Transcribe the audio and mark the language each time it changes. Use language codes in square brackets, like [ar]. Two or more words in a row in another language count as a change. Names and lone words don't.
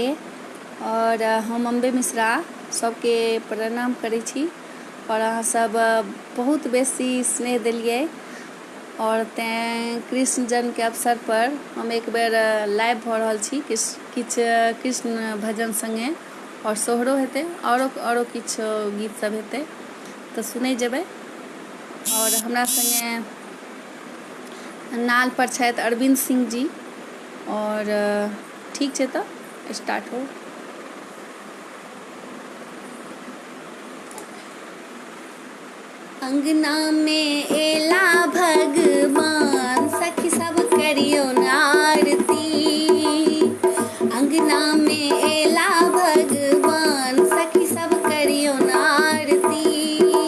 [mai] और हम अम्बे मिश्रा सबके प्रणाम करै छी और अहाँ सब बहुत बेसी स्नेह देलिए और तैं कृष्ण जन्म के अवसर पर हम एक बेर लाइव भऽ रहल छी किछु कृष्ण भजन संगे और सोहरो हेतै औरो किछु गीत सब हेतै तऽ सुनै जेबै। और हमरा संगे नाल पर छथि अरविंद सिंह जी। और ठीक छै तऽ स्टार्ट हो। अंगना में एला भगवान सखी सब करियो आरती। अंगना में एला भगवान सखी सब करियो आरती।